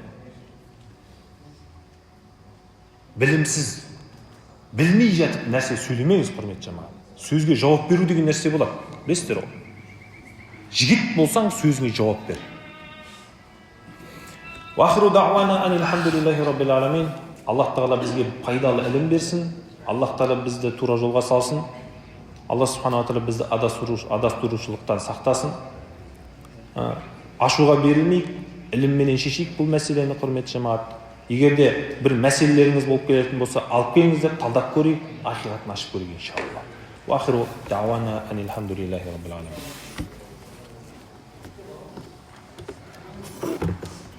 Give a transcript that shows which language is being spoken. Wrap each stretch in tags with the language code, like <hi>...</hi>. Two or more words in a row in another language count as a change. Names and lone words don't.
<kk>Білімсіз, білмей жатып нәрсе сөйлемеңіз, құрметті жамағат. Сөзге жауап беру деген нәрсе болады. Білесіздер ғой. Жігіт болсаң, сөзіңе жауап бер.</kk> <ar>وآخر دعوانا أن الحمد لله رب العالمين.</ar> <kk>Аллах тағала бізге пайдалы ілім берсін. Аллах тағала бізді тура жолға салсын. Аллах</kk> <ar>سبحانه وتعالى</ar> <kk>бізді адастырушылықтан сақтасын. Ашуға берілмейік, ілімменен шешейік бұл мәселені, құрметті жамағат. Егер де бір мәселелеріңіз болып келетін болса, алып келіңіздер, талдап көрейік, ақиқатын ашып көрейік иншалла.</kk> <ar>وآخر دعوانا أن الحمد لله رب العالمين.</ar>